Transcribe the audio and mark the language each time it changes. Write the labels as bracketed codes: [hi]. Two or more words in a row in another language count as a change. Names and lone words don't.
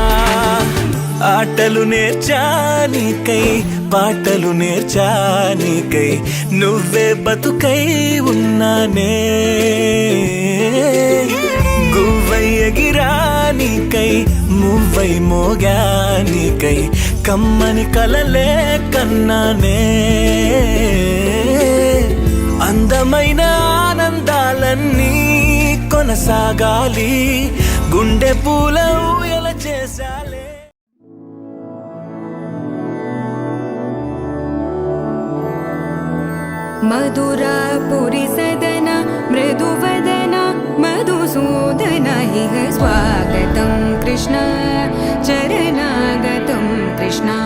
[te] ఆటలు నేర్చానికై పాటలు నేర్చానికై నువ్వే బతుకై ఉన్నానే గువ్వై ఎగిరానికై మువ్వై మోగానికై కమ్మని కలలే కన్నానే కొనసాగాలి గుండె పూల ఊయల చేసాలే [sa] मधुरापुरी सदन मृदुवदन मधुसूदन इह स्वागतं कृष्ण चरणागतं कृष्ण